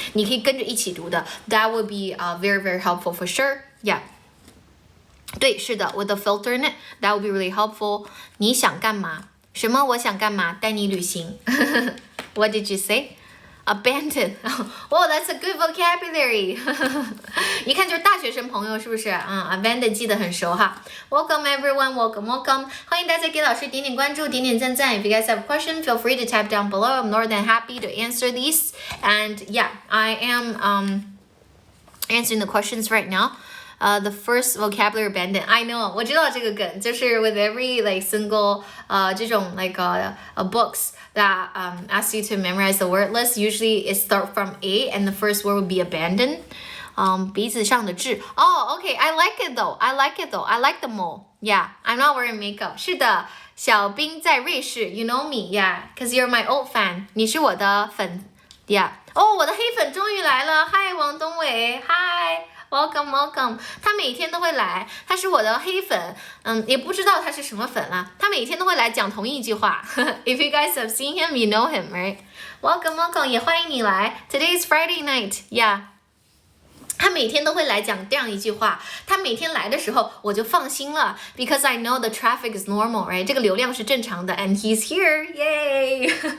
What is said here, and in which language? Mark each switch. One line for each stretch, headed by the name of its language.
Chinese: 你可以跟着一起读的
English: That would be very, very helpful for sure.
Chinese: Yeah. 对，是的
English: with the filter in it, that would be really helpful.
Chinese: 你想干嘛？什么我想干嘛？带你旅行。
English: What did you say? Abandon. Oh, that's a good vocabulary.
Chinese: 一看就是大学生朋友，是不是？Abandon 记得很熟哈。
English: Welcome everyone, welcome.
Chinese: 欢迎大家给老师点点关注，点点赞赞。
English: If you guys have a question, feel free to type down below. I'm more than happy to answer these. And yeah, I am answering the questions right now. The first vocabulary abandon. I know,
Chinese: 我知道这个梗，就是
English: with every like single
Chinese: 这种
English: like books that ask you to memorize the word list. Usually it starts from A, and the first word would be abandon.
Chinese: 鼻子上的痣。
English: Oh, okay. I like it though. I like the mole. Yeah, I'm not wearing makeup.
Chinese: 是的，小兵在瑞士。
English: You know me, yeah, because you're my old fan.
Chinese: 你是我的粉 Yeah. 哦，我的黑粉终于来了。
English: Hi, 王东伟。Hi.Welcome.
Chinese: 他每天都会来，他是我的黑粉，也不知道他是什么粉啦。他每天都会来讲同一句话。
English: If you guys have seen him, you know him, right? Welcome.
Chinese: 也欢迎你来。
English: Today is Friday night, yeah.
Chinese: 他每天都会来讲这样一句话，他每天来的时候我就放心了
English: because I know the traffic is normal, right?
Chinese: 这个流量是正常的
English: and he's here, yay.